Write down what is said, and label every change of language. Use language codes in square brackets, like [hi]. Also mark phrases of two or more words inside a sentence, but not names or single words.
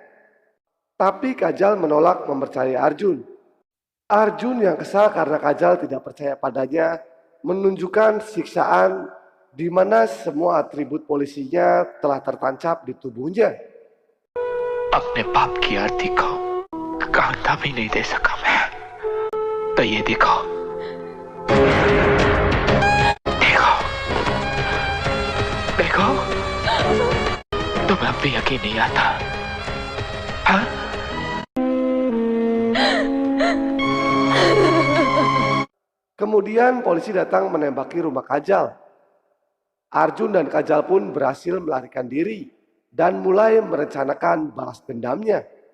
[id] Tapi Kajal menolak mempercayai Arjun. Arjun yang kesal karena Kajal tidak percaya padanya menunjukkan siksaan di mana semua atribut polisinya telah tertancap di tubuhnya. [hi] अपने पाप की आरती को कांता भी नहीं दे सका मैं, तो ये देखो देखो देखो, तुम्हें अब भी यकीन नहीं आता, हाँ? [id] Kemudian polisi datang menembaki rumah Kajal. Arjun dan Kajal pun berhasil melarikan diri dan mulai merencanakan balas dendamnya.